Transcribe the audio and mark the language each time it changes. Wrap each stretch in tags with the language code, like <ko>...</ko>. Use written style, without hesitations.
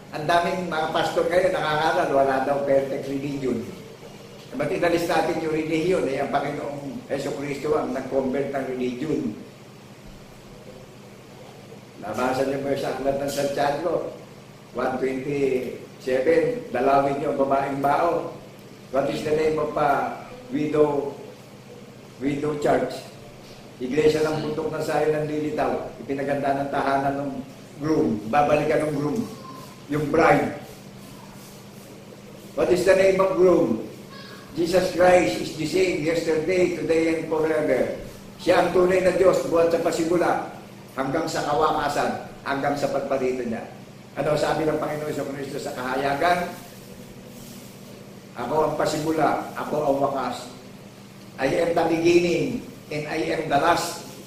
<tl>Ang daming mga pastor ngayon nakakaral, wala daw perfect religion. Ba't inalis natin yung religion? Ang Panginoong Jesucristo ang nag-convert ng religion. Nabasa niyo mo sa aklat ng Santiago 1:27, dalawin niyo ang babaeng bao.</tl> <en>What is the name of widow church?</en> <tl>Iglesia ng bundok ng Sion ng lilitaw. Ipinaganda ng tahanan ng groom. Babalikan ng groom. Yung bride.</tl> <en>What is the name of groom? Jesus Christ is the same yesterday, today, and forever.</en> <tl>Siya ang tunay na Diyos buhat sa pasimula hanggang sa kawakasan, hanggang sa pagparito niya. Ano sabi ng Panginoon Jesucristo sa kahayagan? Ako ang pasimula, ako ang wakas.</tl> <en>I am the beginning, and I am the last.</en>